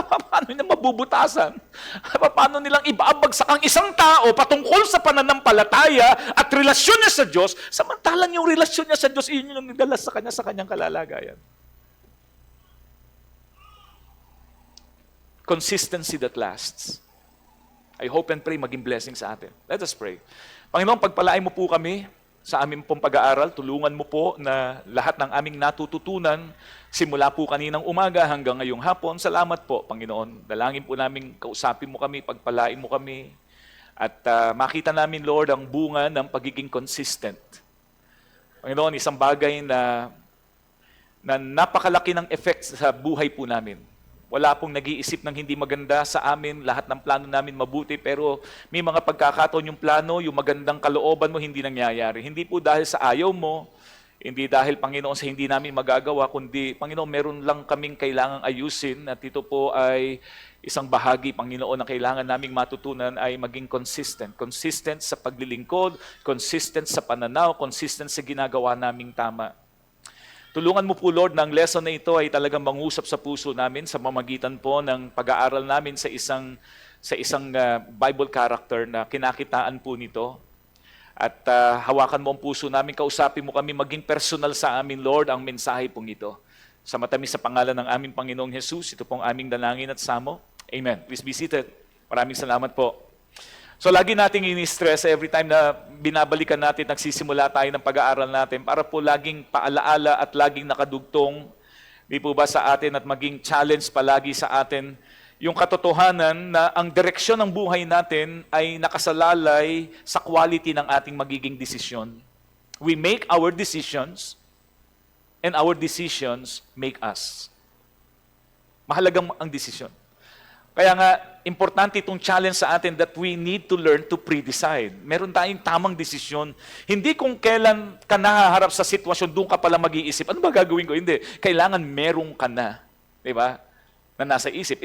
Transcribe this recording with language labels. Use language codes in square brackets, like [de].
[tl] Paano niya mabubutasan? Paano nilang ibabagsak ang isang tao patungkol sa pananampalataya at relasyon niya sa Diyos, samantalang yung relasyon niya sa Diyos, yun yung nagdala sa kanya sa kanyang kalalagayan. [en] Consistency that lasts. I hope and pray [tl] maging blessing sa atin. [en] Let us pray. [tl] Panginoon, pagpalain mo po kami sa aming pong pag-aaral. Tulungan mo po na lahat ng aming natututunan, simula po kaninang umaga hanggang ngayong hapon. Salamat po, Panginoon. Dalangin po namin, kausapin mo kami, pagpalain mo kami. At makita namin, Lord, ang bunga ng pagiging consistent. Panginoon, isang bagay na napakalaki ng effect sa buhay po namin. Wala pong nag-iisip ng hindi maganda sa amin, lahat ng plano namin mabuti, pero may mga pagkakataon yung plano, yung magandang kalooban mo, hindi nangyayari. Hindi po dahil sa ayaw mo, hindi dahil, Panginoon, sa hindi namin magagawa, kundi, Panginoon, meron lang kaming kailangang ayusin, at ito po ay isang bahagi, Panginoon, na kailangan naming matutunan ay maging consistent. Consistent sa paglilingkod, consistent sa pananaw, consistent sa ginagawa naming tama. Tulungan mo po, Lord, na ang lesson na ito ay talagang mangusap sa puso namin sa pamamagitan po ng pag-aaral namin sa isang Bible character na kinakitaan po nito. At hawakan mo ang puso namin, kausapin mo kami, maging personal sa amin, Lord, ang mensahe pong ito. Sa matamis sa pangalan ng aming Panginoong Jesus, ito pong aming dalangin at samo. Amen. [en] Please be seated. [tl] Maraming salamat po. So lagi nating ini-stress every time na binabalikan natin, nagsisimula tayo ng pag-aaral natin para po laging paalaala at laging nakadugtong, di po ba sa atin, at maging challenge palagi sa atin yung katotohanan na ang direksyon ng buhay natin ay nakasalalay sa quality ng ating magiging desisyon. [en] We make our decisions and our decisions make us. [tl] Mahalagang ang desisyon. Kaya nga, importante itong challenge sa atin [en] that we need to learn to pre-decide. [tl] Meron tayong tamang desisyon. Hindi kung kailan ka nahaharap sa sitwasyon, doon ka pala mag-iisip, ano ba gagawin ko? Hindi. Kailangan meron ka na. Diba? Na nasa isip.